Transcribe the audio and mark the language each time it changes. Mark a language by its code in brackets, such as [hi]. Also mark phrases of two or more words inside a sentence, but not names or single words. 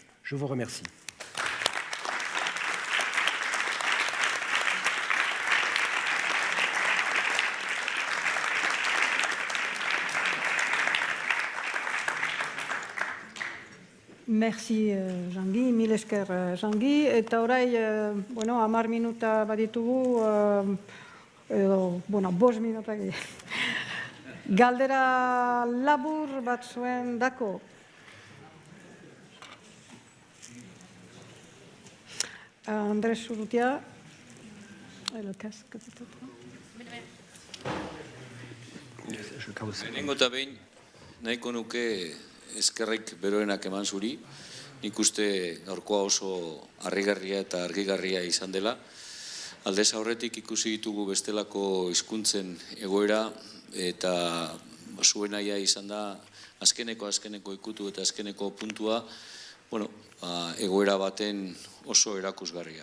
[fr] Je vous remercie. Merci, Jean-Guy, [eu] mil esker, Jean-Guy. Eta orai, 10 minuta baditugu, edo, 5 minuta Galdera labur bat zuen dako. [es] Andrés Urrutia, el casco peut-être. [eu] Lehenengo eta behin, nahiko nuke eskerrik beroenak eman zuri. Nik uste gaurkoa oso harrigarria eta argigarria izan dela. Aldez aurretik ikusi ditugu bestelako hizkuntzen egoera, eta zuen naia izan da azkeneko ikutu eta azkeneko puntua egoera baten oso erakusgarria.